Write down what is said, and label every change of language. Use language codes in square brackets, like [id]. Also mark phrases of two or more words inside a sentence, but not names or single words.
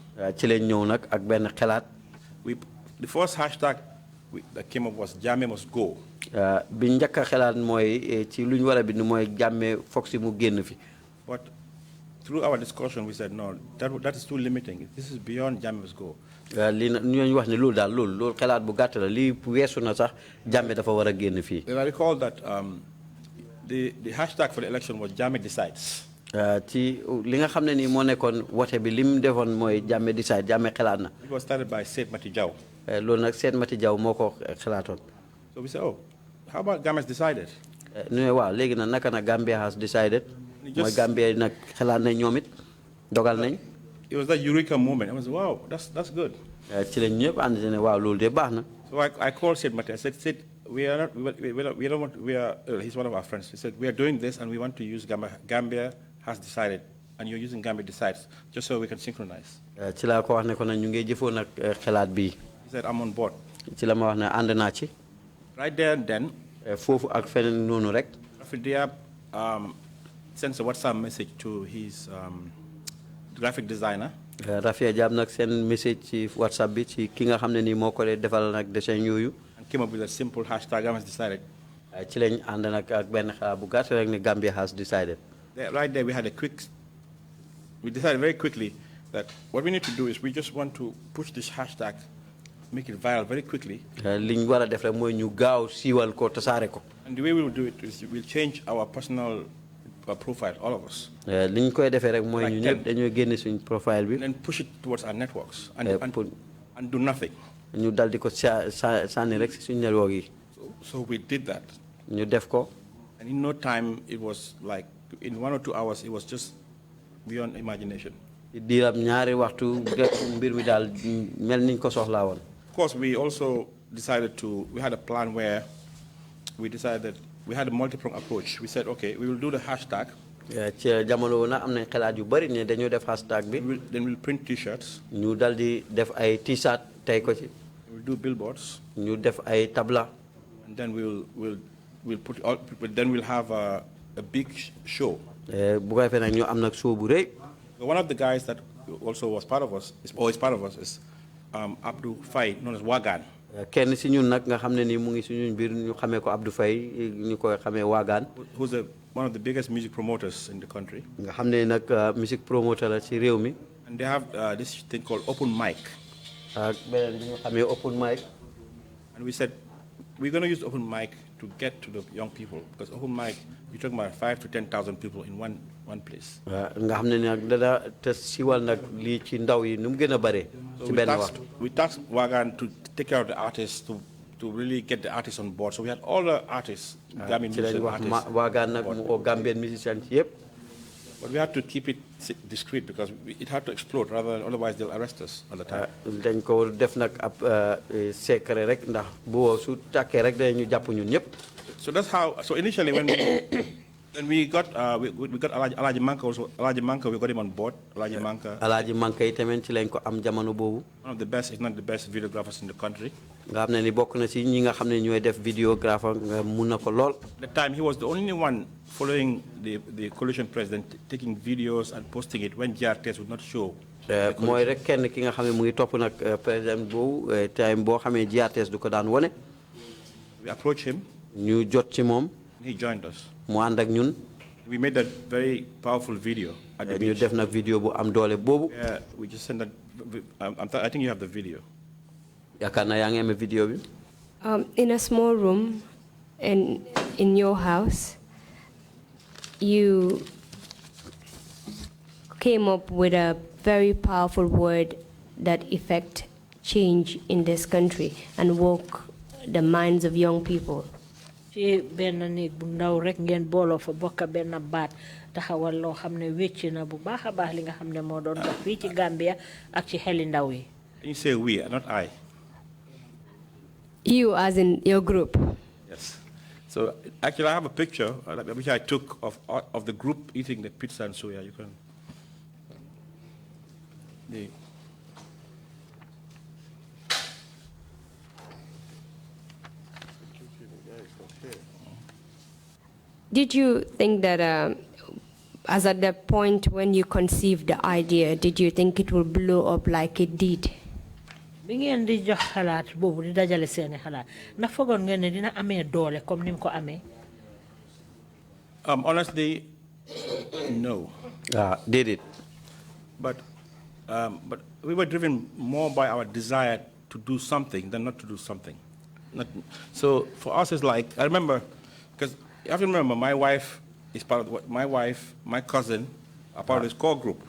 [en] The first hashtag that came up was Jammeh must go. But through our discussion, we said, no, that is too limiting. This is beyond Jammeh's goal. [wo] Li wax ni loolu daal loolu xalaat bu gàtt la lii weesu na sax Jammeh dafa war a génn fii. [en] I recall that the hashtag for the election was Jammeh decides. [wo] Ci li nga xam ne nii moo nekkoon wote bi li mu defoon mooy Jammeh decide Jammeh xalaat na. [en] It was started by Said Mati Jaw. [wo] Loolu nag Said Mati Jaw moo ko xalaatoon. [en] So we said, oh, how about Jammeh decided? [wo] ñu ne waaw léegi nag naka na [en] Gambia has decided. [wo] mooy Gambia nag xalaat nañ ñoom it dogal nañ. [en] It was that eureka moment. I was, wow, that's good. [wo] Ci lañ ñëpp ànd ne waaw loolu de baax na. [en] So I called Said Mati. I said, we don't want, he's one of our friends. He said, we are doing this and we want to use Gambia has decided, and you're using Gambia decides, just so we can synchronize. [wo] Ci laa ko wax ne ko nag ñu ngi jëfoon nag xalaat bii. [en] He said, I'm on board. [wo] Ci la ma wax ne ànd naa ci. [en] Right there and then, [wo] foofu ak feneen noonu rek. [en] Rafia sends a WhatsApp message to his graphic designer. [wo] Rafia Diab nag seen message ci WhatsApp bi ci ki nga xam ne nii moo ko defal nag dessin yooyu. [en] And came up with a simple hashtag, Gambia has decided. [wo] Ci lañ ànd nag ak benn xalaat bu gàtt rek ne [en] Gambia has decided. Right there, we decided very quickly that what we need to do is we just want to push this hashtag, make it viral very quickly. [wo] Liñ war a def rek mooy ñu gaaw siiwal ko tasaare ko. [en] And the way we will do it is we'll change our personal profile, all of us. [wo] Liñ koy defee rek mooy ñu ñëpp dañoo génne suñ profile bi. [en] And then push it towards our networks and do nothing. [wo] ñu dal di ko sànni rek si suñ network yi. [en] So we did that. [wo] ñu def ko. [en] And in no time, it was like, in 1 or 2 hours, it was just beyond imagination. [wo] Diirab ñaari waxtu mbir mi daal mel niñ ko soxlaa woon. [en] Of course, we also decided we had a plan where we decided that we had a multi-pronged approach. We said, okay, we will do the hashtag. [wo] Ci jamono na am nañ xalaat yu bari ne dañoo def hashtag bi. [en] Then we'll print t-shirts. [wo] ñu dal di def ay t-shirt tey ko ci. [en] We'll do billboards. [wo] ñu def ay tabla. [en] And then we'll have a big show. [wo] Bu ko defee nag ñu am nag show bu rëy. [en] One of the guys that also was part of us, is part of us, is Abdou Faye, known as Wagan. [wo] Kenn si ñun nag nga xam ne nii mu ngi si ñun biir ñu xamee ko Abdou Faye ñu koy xamee Wagan. [en] Who's one of the biggest music promoters in the country. [wo] Nga xam ne nag [en] music promoter [wo] la ci réew mi. [en] And they have this thing called open mic. [wo] Ak beneen bi ñu xamee [en] open mic. And we said, we're going to use open mic to get to the young people, because open mic, you're talking about 5,000 to 10,000 people in one place. [wo] Nga xam ne nag dana te siwal nag lii ci ndaw yi nu mu gën a bare. Ci benn waxtu. [en] We tasked Wagan to take care of the artists, to really get the artists on board. So we had all the artists, Gambian musician artists. [wo] Wagan nag mu [en] Gambian musicians [wo] yëpp. [en] But we had to keep it discreet because it had to explode, otherwise they'll arrest us all the time. [wo] Dañ ko def nag ab secret rek ndax boo su tàkkee rek dañu jàpp ñun ñëpp. [en] So that's how. So initially, when we got Alaji Manka also. Alaji Manka, we got him on board. Alaji Manka. [wo] Alaji Manka yi tamit ci lañ ko am jamono boobu. [en] One of the best, if not the best, videographers in the country. [wo] Nga xam ne ni bokk na ci ñi nga xam ne ñooy def videographer nga mun na ko lool. [en] At the time, he was the only one following the coalition president, taking videos and posting it when GRTS would not show. [wo] Mooy rek kenn ki nga xam ne mu ngi topp nag président boobu time boo xamee GRTS du ko daan wone. [en] We approached him. [wo] ñu jot ci moom. [en] He joined us. [wo] mu ànd ak ñun. [en] We made that very powerful video at the beach. [wo] ñu def nag video bu am doole boobu. [en] Yeah, we just sent that. I think you have the video. [wo] Yaakaar naa yaa ngi amee video bi. [en] In a small room in your house, you came up with a very powerful word that effect change in this country and woke the minds of young people. [wo] Ci benn néeg bu ndaw rek ngeen booloo fa bokk benn baat taxawal loo xam ne wécc na bu baax a baax li nga xam ne moo doon dox fii ci Gambia ak ci xeli ndaw yi. [en] You say we, not I. You, as in your group. Yes. So actually, I have a picture which I took of the group eating the pizza and soya. You can. Did you think that, as at the point when you conceived the idea, did you think it will blow up like it did? [wo] Bi ngeen di jox xalaat boobu di dajale seeni xalaat na fogoon ngeen ne dina amee doole comme ni mu ko amee. [en] Honestly, No. Did it? But we were driven more by our desire to do something than not to do something. So for us, it's like, I remember, because you have to remember, my wife is part of my cousin, are part of this core group.